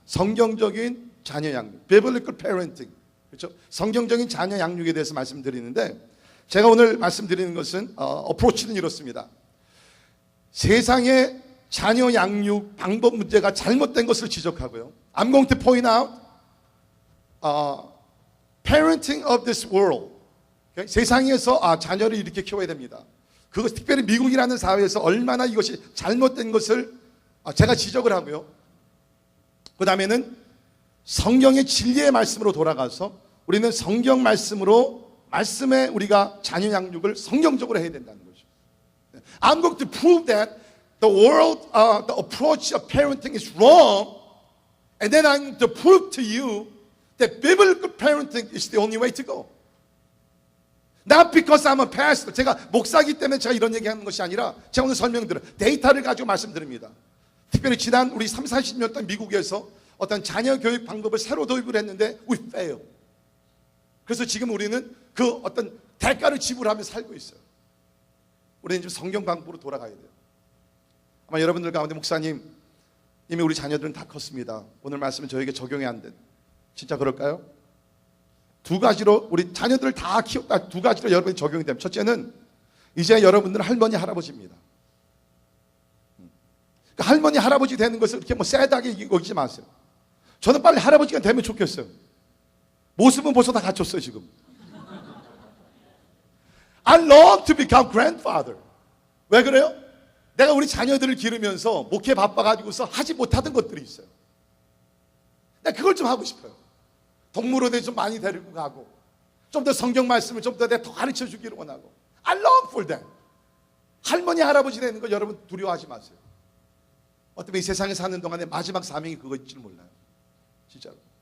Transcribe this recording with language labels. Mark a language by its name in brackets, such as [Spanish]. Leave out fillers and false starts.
[Korean] 성경적인 자녀 양육, [English] biblical parenting, [Korean] 그렇죠? 성경적인 자녀 양육에 대해서 말씀드리는데, 제가 오늘 말씀드리는 것은 어프로치는 이렇습니다. 세상의 자녀 양육 방법 문제가 잘못된 것을 지적하고요. [English] I'm going to point out parenting of this world. [Korean] 세상에서 자녀를 이렇게 키워야 됩니다. 그것 특별히 미국이라는 사회에서 얼마나 이것이 잘못된 것을 제가 지적을 하고요. 그 다음에는 성경의 진리의 말씀으로 돌아가서 우리는 성경 말씀에 우리가 자녀 양육을 성경적으로 해야 된다는 거죠. [English] I'm going to prove that the approach of parenting is wrong, and then I'm going to prove to you that biblical parenting is the only way to go. Not because I'm a pastor. [Korean] 제가 목사이기 때문에 제가 이런 얘기하는 것이 아니라 제가 오늘 설명드려요. 데이터를 가지고 말씀드립니다. 특별히 지난 우리 30-40년 동안 미국에서 어떤 자녀 교육 방법을 새로 도입을 했는데 [English] we fail. [Korean] 그래서 지금 우리는 그 어떤 대가를 지불하며 살고 있어요. 우리는 지금 성경 방법으로 돌아가야 돼요. 아마 여러분들 가운데 목사님 이미 우리 자녀들은 다 컸습니다. 오늘 말씀은 저에게 적용이 안 된. 진짜 그럴까요? 두 가지로 우리 자녀들을 다 키웠다. 두 가지로 여러분이 적용이 됩니다. 첫째는 이제 여러분들은 할머니 할아버지입니다. 그러니까 할머니 할아버지 되는 것을 이렇게 쎄하게 여기지 마세요. 저는 빨리 할아버지가 되면 좋겠어요. 모습은 벌써 다 갖췄어요 지금. [English] I love to become grandfather. [Korean] 왜 그래요? 내가 우리 자녀들을 기르면서 목회 바빠가지고서 하지 못하던 것들이 있어요. 내가 그걸 좀 하고 싶어요. 동물원에 좀 많이 데리고 가고 좀 더 성경 말씀을 좀 더 내가 더 가르쳐 주기를 원하고 [English] I love for them. [Korean] 할머니 할아버지 되는 거 여러분 두려워하지 마세요. 어쩌면 이 세상에 사는 동안에 마지막 사명이 그거일지 몰라요. 진짜로.